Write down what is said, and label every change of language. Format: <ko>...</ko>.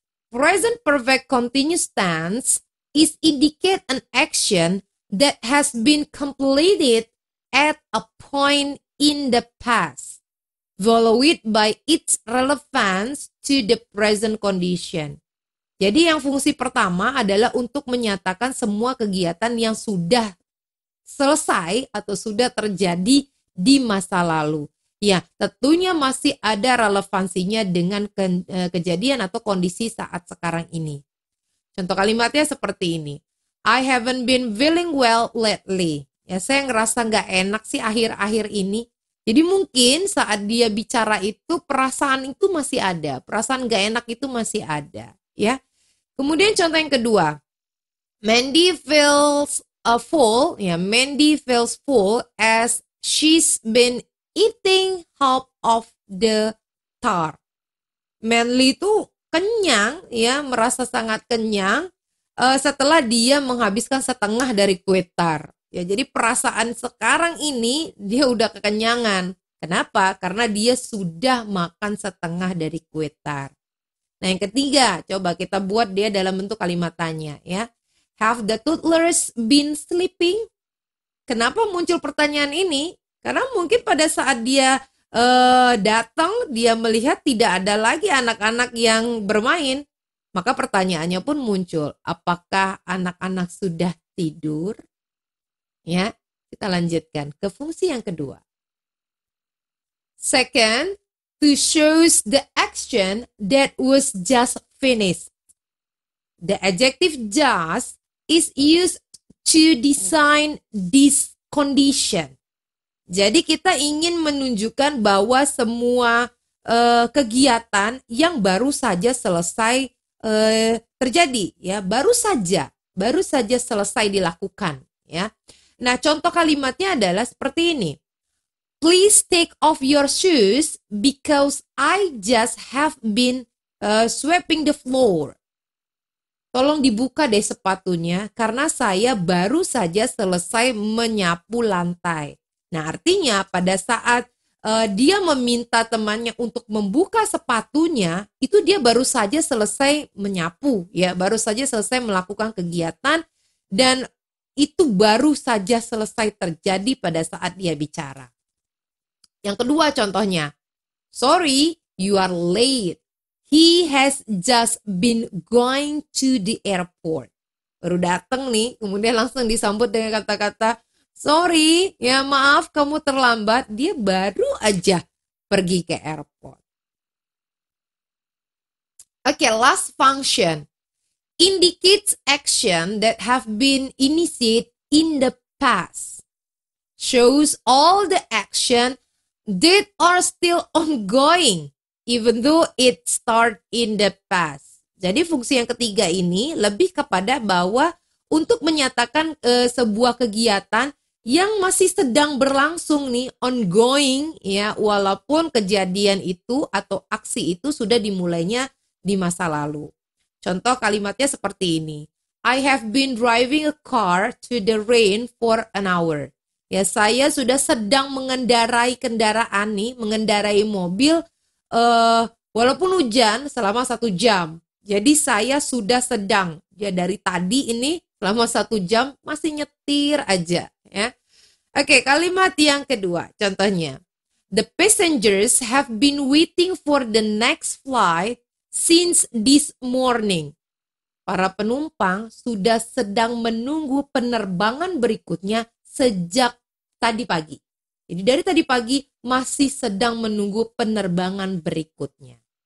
<en>Present perfect continuous tense is indicate an action that has been completed at a point in the past, followed by its relevance to the present condition.</en> <id>Jadi yang fungsi pertama adalah untuk menyatakan semua kegiatan yang sudah selesai atau sudah terjadi di masa lalu. Ya, tentunya masih ada relevansinya dengan kejadian atau kondisi saat sekarang ini. Contoh kalimatnya seperti ini.</id> <en>I haven't been feeling well lately.</en> <id>Ya, saya ngerasa nggak enak sih akhir-akhir ini. Jadi mungkin saat dia bicara itu perasaan itu masih ada, perasaan nggak enak itu masih ada, ya. Kemudian contoh yang kedua,</id> <en>Mandy feels full,</en> <id>ya.</id> <en>Mandy feels full as she's been eating half of the tart.</en> <id>Manly itu kenyang, ya, merasa sangat kenyang setelah dia menghabiskan setengah dari kue tart. Ya, jadi perasaan sekarang ini dia udah kekenyangan. Kenapa? Karena dia sudah makan setengah dari kue tart. Nah, yang ketiga, coba kita buat dia dalam bentuk kalimat tanya, ya.</id> <en>Have the toddlers been sleeping?</en> <id>Kenapa muncul pertanyaan ini? Karena mungkin pada saat dia datang, dia melihat tidak ada lagi anak-anak yang bermain. Maka pertanyaannya pun muncul, apakah anak-anak sudah tidur? Ya, kita lanjutkan ke fungsi yang kedua.</id> <en>Second, to shows the action that was just finished. The adjective just is used to design this condition.</en> <id>Jadi kita ingin menunjukkan bahwa semua kegiatan yang baru saja selesai terjadi, ya, baru saja selesai dilakukan, ya. Nah, contoh kalimatnya adalah seperti ini.</id> <en>Please take off your shoes because I just have been sweeping the floor.</en> <id>Tolong dibuka deh sepatunya karena saya baru saja selesai menyapu lantai. Nah, artinya pada saat dia meminta temannya untuk membuka sepatunya, itu dia baru saja selesai menyapu, ya, baru saja selesai melakukan kegiatan dan itu baru saja selesai terjadi pada saat dia bicara. Yang kedua contohnya,</id> <en>sorry, you are late. He has just been going to the airport.</en> <id>Baru datang nih, kemudian langsung disambut dengan kata-kata, sorry, ya maaf kamu terlambat. Dia baru aja pergi ke airport.</id> <en>Oke, last function. Indicates action that have been initiated in the past. Shows all the action that are still ongoing, even though it start in the past.</en> <id>Jadi fungsi yang ketiga ini lebih kepada bahwa untuk menyatakan sebuah kegiatan yang masih sedang berlangsung nih, ongoing, ya, walaupun kejadian itu atau aksi itu sudah dimulainya di masa lalu. Contoh kalimatnya seperti ini.</id> <en>I have been driving a car to the rain for an hour.</en> <id>Ya, saya sudah sedang mengendarai kendaraan nih, mengendarai mobil walaupun hujan selama 1 jam. Jadi saya sudah sedang, ya, dari tadi ini selama 1 jam masih nyetir aja, ya. Oke, kalimat yang kedua, contohnya.</id> <en>The passengers have been waiting for the next flight since this morning.</en> <id>Para penumpang sudah sedang menunggu penerbangan berikutnya sejak tadi pagi. Jadi dari tadi pagi masih sedang menunggu penerbangan berikutnya.</id>